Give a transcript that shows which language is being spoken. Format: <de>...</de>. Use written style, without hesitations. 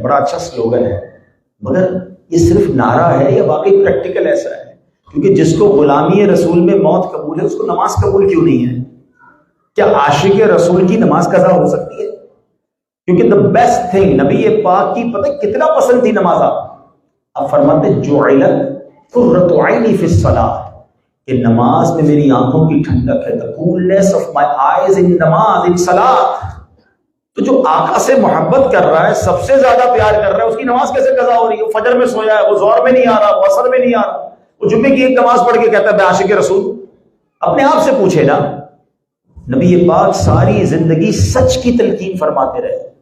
<ur>بڑا اچھا سلوگن ہے، مگر یہ صرف نعرہ ہے یا واقعی پریکٹیکل ایسا ہے؟ کیونکہ جس کو غلامی رسول میں موت قبول ہے اس کو نماز قبول کیوں نہیں ہے؟ کیا عاشق رسول کی نماز قضا ہو سکتی ہے؟ کیونکہ</ur> <en>the best thing</en> <ur>نبی پاک کی پتہ کتنا پسند تھی نماز. اب فرماتے</ur> <ar>جعلت قرۃ عینی فی الصلاۃ،</ar> <ur>کہ نماز میں میری آنکھوں کی ٹھنڈک ہے. the coolness of my eyes in نماز in صلاۃ. تو جو آقا سے محبت کر رہا ہے، سب سے زیادہ پیار کر رہا ہے، اس کی نماز کیسے قضا ہو رہی ہے؟ وہ فجر میں سویا ہے، وہ ظہر میں نہیں آ رہا، وہ عصر میں نہیں آ رہا، وہ جمعے کی ایک نماز پڑھ کے کہتا ہے میں عاشق رسول. اپنے آپ سے پوچھے نا، نبی پاک ساری زندگی سچ کی تلقین فرماتے رہے.</ur>